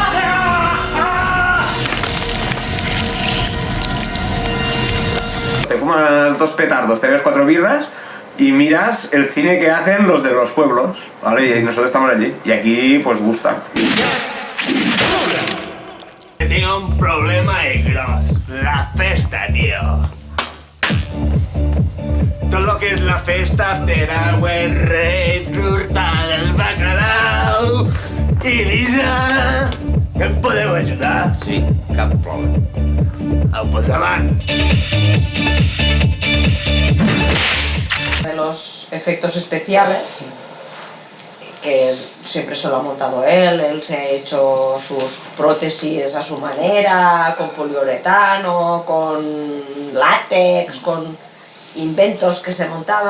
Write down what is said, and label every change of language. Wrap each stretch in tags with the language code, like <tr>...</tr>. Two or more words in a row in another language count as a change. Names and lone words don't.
<es>Te fumas 2 petardos, te ves 4 birras y miras el cine que hacen los de los pueblos, ¿vale? Y nosotros estamos allí. Y aquí, pues gusta. tengo un problema de gros. La festa, tío. Todo lo que es la festa,</es> <en>after hour,</en> <es>rave, fruta del bacalao, Ibiza...</es> <ca>Em podeu ajudar? Sí, cap problema. Pues avant.</ca> <es>De los efectos especiales, que siempre se lo ha montado él se ha hecho sus prótesis a su manera, con poliuretano, con látex, con inventos que se montaba.</es>